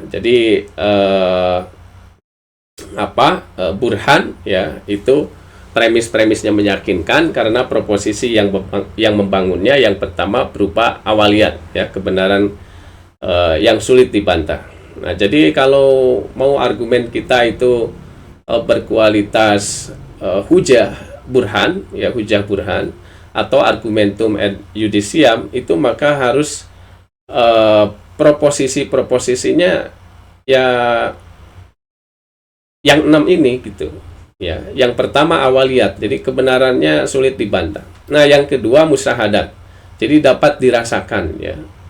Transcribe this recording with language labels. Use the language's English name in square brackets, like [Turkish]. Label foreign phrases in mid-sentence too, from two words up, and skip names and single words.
[Indonesian] Jadi burhan ya itu premis-premisnya meyakinkan karena proposisi yang membangunnya yang pertama berupa awaliyat ya, kebenaran yang sulit dibantah. Nah jadi kalau mau argumen kita itu berkualitas hujah burhan ya, hujah burhan atau [Latin] argumentum ad judiciam, [Indonesian] itu maka harus proposisinya ya yang 6 ini gitu ya. Yang pertama awaliyat, jadi kebenarannya sulit dibantah. Nah yang kedua musyahadat, jadi dapat dirasakan ya.